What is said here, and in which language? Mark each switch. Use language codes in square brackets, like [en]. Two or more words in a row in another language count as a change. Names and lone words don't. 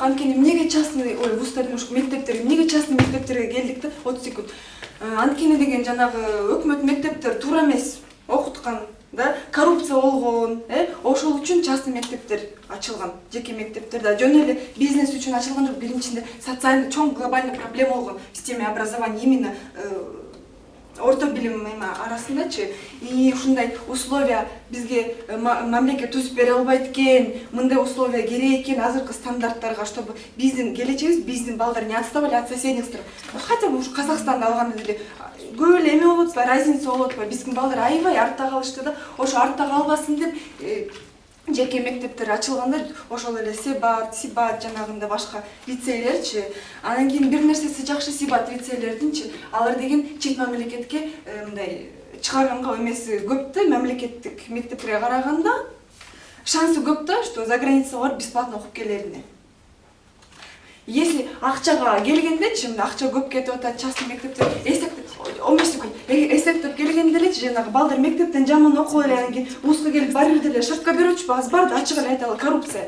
[ky] Анткени эмнеге частный вузддар ушу мектептерге, эмнеге частный мектептерге келдик да 30 секунд. Анткени деген жанагы өкмөт мектептер туура эмес окуткан, да, коррупция болгон, ошол үчүн частный мектептер ачылган, жеке мектептер да жөн эле бизнес үчүн ачылган жок. Биринчиде социальный чоң глобальный проблема болгон [ru] в системе образования именно [ky] орто билим арасындачы. И ушундай условия бизге мамлекет түзүп бере албайт экен, мындай условия керек экен азыркы стандарттарга, чтобы биздин келечегибиз, биздин балдар [ru] не отставали от соседних стран. Хотя бы [ky] ушу Казакстанды алганда деле көп эле эме болот атпайбы, разница болот атпайбы. Биздин балдар аябай артта калышты да, ошо артта калбасын деп жеке мектептер ачылганда ошол эле Сибат жанагында башка лицейлерчи. Анан кийин бир нерсеси жакшы Сибат лицейлердинчи, алар деген чет мамлекетке мындай чыгарганга эмеси көп да, мамлекеттик мектептерге караганда шансы көп да, [ru] что за [ky] границага барып бесплатно окуп келерине. Если акчага келгендечи, акча көп кетип атат частный мектепте, эсептеп келгенде элечи жанагы балдар мектептен жаман окуп эле анан кийин вузга келип баары бир деле шапка берүүчү аз бар да, ачык эле айталы, коррупция.